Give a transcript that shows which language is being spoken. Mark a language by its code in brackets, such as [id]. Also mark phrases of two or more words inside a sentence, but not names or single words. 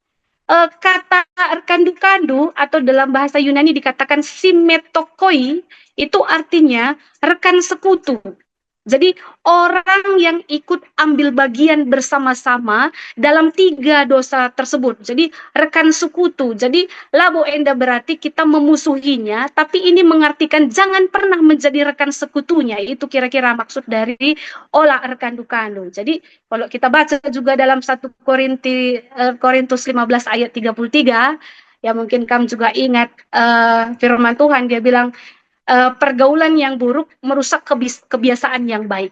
[id] Kata kandu-kandu atau dalam bahasa Yunani dikatakan simetokoi itu artinya rekan sekutu. Jadi orang yang ikut ambil bagian bersama-sama dalam 3 dosa tersebut. Jadi rekan sekutu. Jadi [btx] labo enda [id] berarti kita memusuhinya, tapi ini mengartikan jangan pernah menjadi rekan sekutunya. Itu kira-kira maksud dari olah rekan dukandu. Jadi kalau kita baca juga dalam 1 Korintus 15 ayat 33, ya mungkin kamu juga ingat firman Tuhan, dia bilang pergaulan yang buruk merusak kebiasaan yang baik.